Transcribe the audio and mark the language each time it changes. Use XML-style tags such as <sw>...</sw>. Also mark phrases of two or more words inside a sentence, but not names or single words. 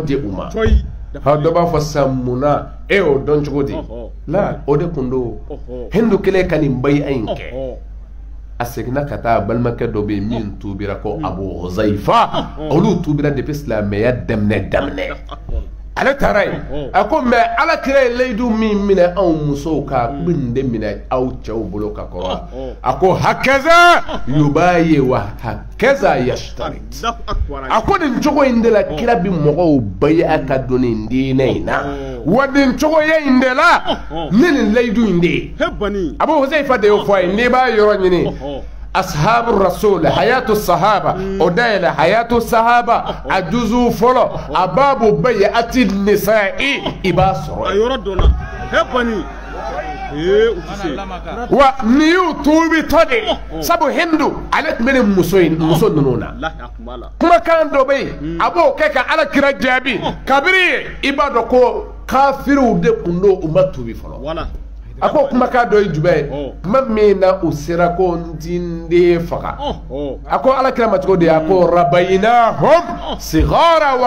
<bm>di u ma dɔ b'a fɔ sisan munna e y'o dɔn cogo di la o de kun don Hindu kelen ka nin bay'a in kɛ a seginna ka taa balimakɛ dɔ bɛ yen min tubira ko Abu Huzaifa olu tubira depuis silamɛya daminɛ ale taara yen a ko mais Alakira ye layidu min minɛ anw musow kan bɛ nin de minɛ aw cɛw bolo ka kɔrɔ a ko</bm> <ar>هكذا يبايع وهكذا يشترط</ar> <bm>a ko nin cogo in de la kira bi mɔgɔw bay'a ka don nin diinɛ in na wa nin cogoya in de la ni nin layidu in de ye Abu Huzaifa de y'o fɔ a ye n'i b'a yɔrɔ ɲini</bm> <ar>أصحاب رسول حياة صحابة</ar> <bm>o dayɛlɛ</bm> <ar>حياة الصحابة</ar> <bm>a juzu fɔlɔ a</bm> <ar>باب بيعة النساء</ar> <bm>i b'a sɔrɔ a yɔrɔ dɔ la wa ni y'u tuubi tɔ de sabu Hindu ale tun bɛ nin muso ninnu na kumakan dɔ bɛ yen a b'o kɛ ka Alakira jaabi kabiri i b'a dɔn ko kafiriw de tun don u ma tuubi fɔlɔ a ko kumakan dɔ ye jumɛn ye kuma min na u sera ko n ti n den faga a ko Alakira ma cogo di a ko rabayinahum sigara wa</bm>